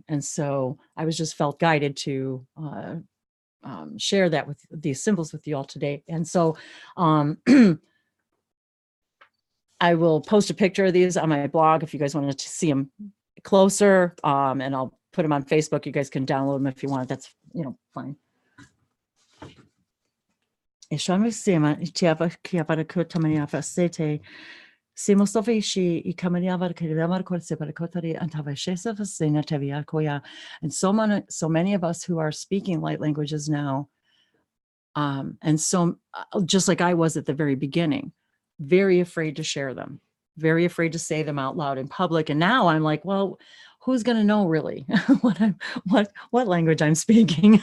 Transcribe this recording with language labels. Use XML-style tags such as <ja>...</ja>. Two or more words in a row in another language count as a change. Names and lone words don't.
<en>And so I was just felt guided to share that with these symbols with you all today. And so I will post a picture of these on my blog if you guys wanted to see them closer, and I'll put them on Facebook. You guys can download them if you want. That's, fine. E shama sema tiava kiava ko tamaniava sete semo sofi shi I kamaniava kiramar ko se para kotari antava shesa fasena tavia koya. And so many of us who are speaking light languages now, and so just like I was at the very beginning, very afraid to share them, very afraid to say them out loud in public. And now I'm like, well, who's going to know really what language I'm speaking?</en>